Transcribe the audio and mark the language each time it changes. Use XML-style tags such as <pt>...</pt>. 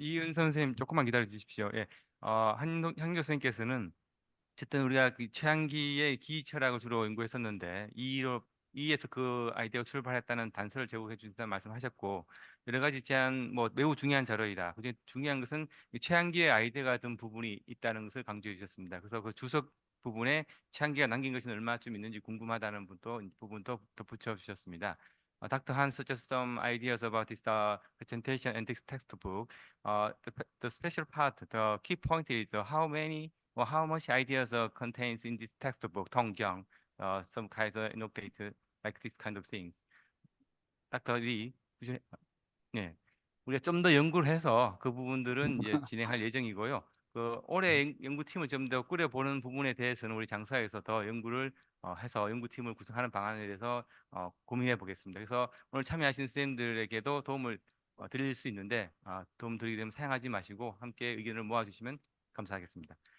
<ko>이은 선생님 조금만 기다려 주십시오. 예, 한교 선생님께서는 어쨌든 우리가 그 최한기의 기이 철학을 주로 연구했었는데 이에서 그 아이디어가 출발했다는 단서를 제공해 주신다는 말씀하셨고 여러 가지 제안 뭐 매우 중요한 자료이다. 그중에 중요한 것은 이 최한기의 아이디어가 든 부분이 있다는 것을 강조해 주셨습니다. 그래서 그 주석 부분에 최한기가 남긴 것이 얼마쯤 있는지 궁금하다는 부분도 덧붙여 주셨습니다.</ko> <en>Dr. Han suggests some ideas about this presentation and this textbook. The special part, the key point is how many or how much ideas contains in this textbook, Tonggyang, some kinds of annotated like this kind of things. Dr.</en> <ko>Lee, 네, 우리가 좀 더 연구를 해서 그 부분들은 이제 진행할 예정이고요. 그 올해 연구팀을 좀 더 꾸려보는 부분에 대해서는 우리 장사에서 더 연구를 해서 연구팀을 구성하는 방안에 대해서 고민해 보겠습니다. 그래서 오늘 참여하신 선생님들에게도 도움을 드릴 수 있는데 도움 드리게 되면 사양하지 마시고 함께 의견을 모아주시면 감사하겠습니다.</ko>